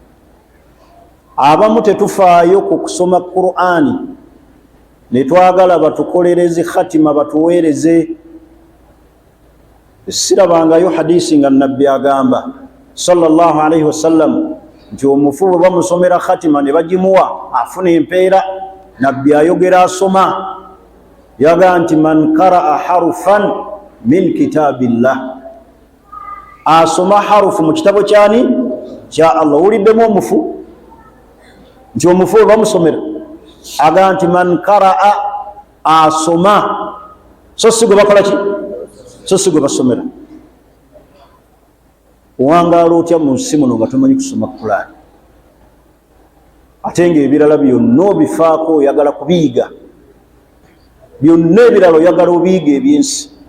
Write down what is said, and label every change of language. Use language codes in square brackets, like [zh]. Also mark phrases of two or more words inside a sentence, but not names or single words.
[lg] Abamu tetufaayo ku kusoma Qur'ani, ne twagala batukolereze khatima, batuweereze. Sirabangayo hadisi nga nabbi agamba [ar] صلى الله عليه وسلم [lg] nti omufu bwe bamusomera khatima ne bagimuwa afuna empeera. Nabbi ayogera asoma, yaga nti [ar] من قرأ حرفا من كتاب الله, [lg] asoma harufu mu kitabo kyani? Kya Allah. Uliddemu omufu nti omufu bamusomera aga nti [ar] من قرأ [lg] asoma so si gwe bakola ki so si gwe basomera. Owangaala otya mu nsi muno nga tomanyi kusoma Qur'ani ate ng'ebirala byonna obifaako oyagala kubiyiga, byonna ebirala oyagala obiyiga ebyensi.